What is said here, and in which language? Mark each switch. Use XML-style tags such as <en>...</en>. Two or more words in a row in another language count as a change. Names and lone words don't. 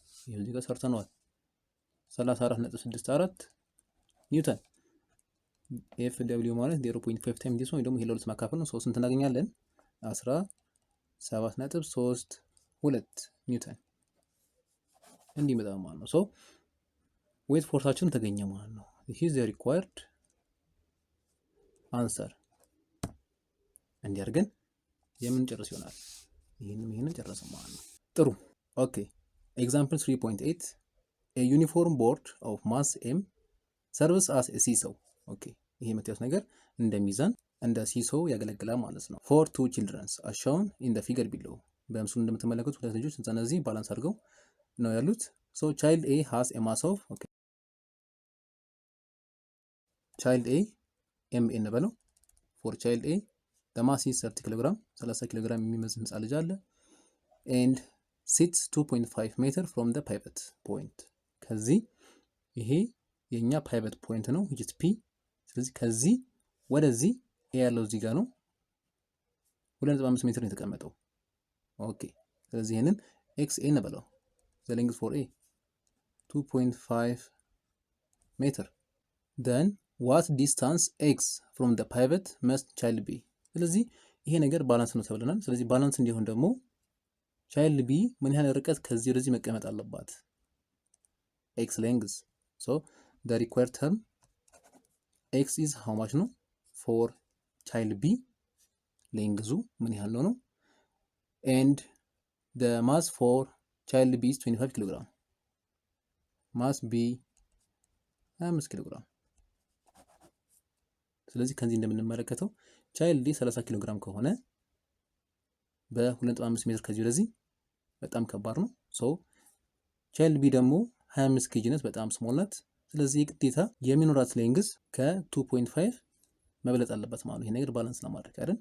<am>ይሄው እዚህ ጋር ሰርተነዋል 34.64 ኒውተን። ኤፍ ደብሊው ማለት 0.5</am> <en>times this</en> <am>ነው ደግሞ ይሄ ለሁለት ማካፈል ነው። ሶ ስንት እናገኛለን? 17.32 ኒውተን እንዲህ መጣ ማለት ነው። ሶ ዌት ፎርሳችን ተገኘ ማለት ነው።</am> <en>this is the required answer</en> <am>እንዲህ አድርገን የምንጨርስ ይሆናል። ይሄንን ጨረስን ማለት ነው። ጥሩ ኦኬ። ኤግዛምፕል 3.8</am> <en>a uniform board of mass m serves as a seesaw</en> <am>ኦኬ። ይሄ የምታዩት ነገር እንደ ሚዛን እንደ ሲሶው ያገለግላል ማለት ነው።</am> <en>for two children as shown in the figure below</en> <am>በምስሉ እንደምትመለከቱት ሁለት ልጆች እነዚህ ባላንስ አድርገው ነው ያሉት።</am> <en>so child a has a mass of okay child a mn በለው for child a the mass is 30 kg 30 kg</en> <am>የሚመዝን ህፃን ልጅ አለ</am> <en>and sits 2.5 meter from the pivot point</en> <am>ከዚህ ይሄ የኛ</am> <en>pivot point</en> <am>ነው</am> <en>which is p።</en> <am>ስለዚህ ከዚህ ወደዚህ a ያለው እዚህ ጋር ነው 2.5 ሜትር ነው የተቀመጠው ኦኬ። ስለዚህ ይሄንን x a እንበለው</am> <en>the length for a 2.5 meter then what distance x from the pivot must child be</en> <am>ስለዚህ ይሄ ነገር ባላንስ ነው ተብለናል። ስለዚህ ባላንስ እንዲሆን ደግሞ</am> <en>child b</en> <am>ምን ያህል ርቀት ከዚህ ወደዚህ መቀመጥ አለባት?</am> <en>x length so the required term x is how much ነው for child b length</en> <am>ምን ያህል</am> <en>ነው and the mass for child b is 25 kg mass b 5 kg።</en> <am>ስለዚህ ከዚህ እንደምንመለከተው</am> <en>child d</en> <am>30 kg ከሆነ በ2.5 ሜትር ከዚህ ወደዚህ በጣም ከባድ ነው።</am> <en>so child b</en> <am>ደግሞ 25 ኬጂ ናት፣ በጣም ስሞል ናት። ስለዚህ ግዴታ የሚኖራት ሌንግዝ ከ2.5 መብለጥ አለበት ማለት ነው። ይሄ ነገር ባላንስ ለማድረግ አይደል?</am>